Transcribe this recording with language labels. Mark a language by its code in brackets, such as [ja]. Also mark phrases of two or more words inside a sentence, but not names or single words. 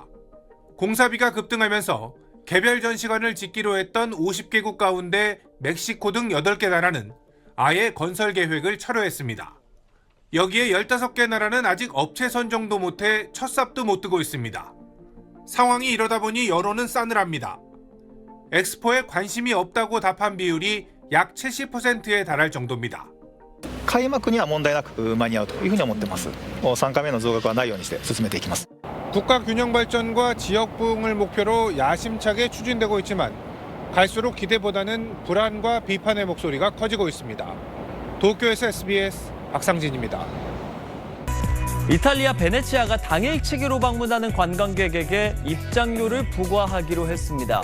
[ko] 공사비가 급등하면서 개별 전시관을 짓기로 했던 50개국 가운데 멕시코 등 8개 나라는 아예 건설 계획을 철회했습니다. 여기에 15개 나라는 아직 업체 선정도 못해 첫 삽도 못 뜨고 있습니다. 상황이 이러다 보니 여론은 싸늘합니다. 엑스포에 관심이 없다고 답한 비율이 약 70%에 달할 정도입니다. [ja] 開幕には問題なく間に合うというふうに思ってます。3回目の増額はないようにして進めていきます。 [ko] 국가 균형 발전과 지역 부흥을 목표로 야심차게 추진되고 있지만 갈수록 기대보다는 불안과 비판의 목소리가 커지고 있습니다. 도쿄에서 SBS 박상진입니다. 이탈리아 베네치아가 당일치기로 방문하는 관광객에게 입장료를 부과하기로 했습니다.